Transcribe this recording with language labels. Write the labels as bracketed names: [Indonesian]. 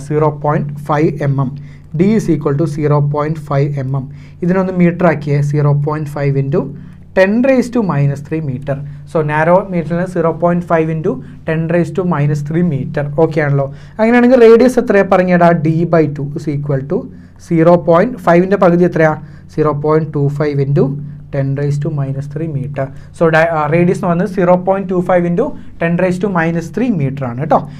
[English] 0.5 mm. D is equal to 0.5 mm. [Malayalam] ഇതിനൊന്ന് metre ആക്കിയേ. [English] 0.5 into 10⁻³ metre. [Malayalam] So narrow മീറ്ററിന് 0.5 into 10⁻³ metre. Okay ആണല്ലോ. അങ്ങനെയാണെങ്കിൽ radius എത്രയാണ് പറഞ്ഞേടാ? [English] D/2 is equal to [Malayalam] 0.5ൻ്റെ പകുതി എത്രയാ? [English] 0.25 into 10⁻³ metre. [Malayalam] സോ റേഡിയസ് എന്ന് പറഞ്ഞത് 0.25 into 10⁻³ മീറ്റർ ആണ് കേട്ടോ.